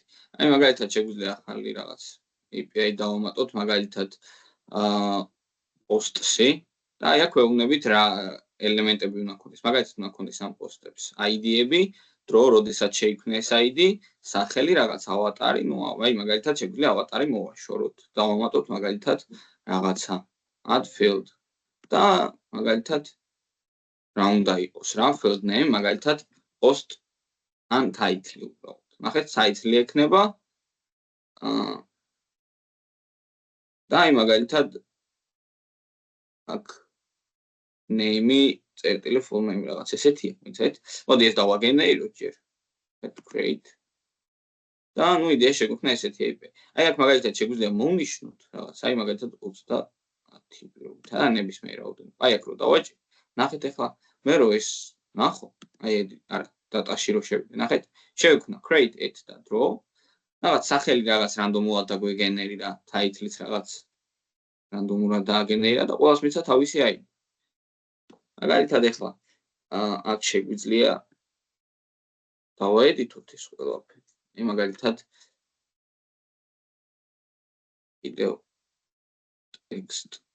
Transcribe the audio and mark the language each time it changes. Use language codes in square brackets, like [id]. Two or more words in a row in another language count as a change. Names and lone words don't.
[ka] აი მაგალითად შეგვიძლია ახალი რაღაც API დავამატოთ, მაგალითად post-ში და აი აქ ვეუბნებით რა ელემენტები უნდა ქონდეს. მაგალითად უნდა ქონდეს ამ post-ებს ID-ები, დრო, როდესაც შეიქმნა ეს ID, სახელი, რაღაც ავატარი, ნუ აი მაგალითად შეგვიძლია ავატარი მოვაშოროთ. დავამატოთ მაგალითად რაღაცა [en] add field [ka] და მაგალითად რა უნდა იყოს რა [en] field name, [ka] მაგალითად post ან title უბრალოდ. ნახეთ, title ექნება და აი მაგალითად აქ name-ი წერტილი [en] full name [ka] რაღაც ესეთია, ვიცით? მოდი ეს დავაგენერიროთ ჯერ. Great. და ნუ იდეა შეგვექნა ესეთი API. აი აქ მაგალითად შეგვიძლია მოვნიშნოთ რაღაც, აი მაგალითად 30 და ნებისმიერ რაოდენობა. აი აქ რო დავაჭი. ნახეთ ახლა მე რო ეს ნახო, აი არა, დატაში რო შევიდე, ნახეთ, შევექნა [en] create it [ka] და draw. რაღაც სახელი რაღაც რანდომულად დაგვეგენერირა, title-იც რაღაც რანდომულად დააგენერირა და ყველას მიცა თავისი ID. მაგალითად ახლა აქ შეგვიძლია დავაედიტოთ ეს ყველაფერი. აი მაგალითად კიდევ text.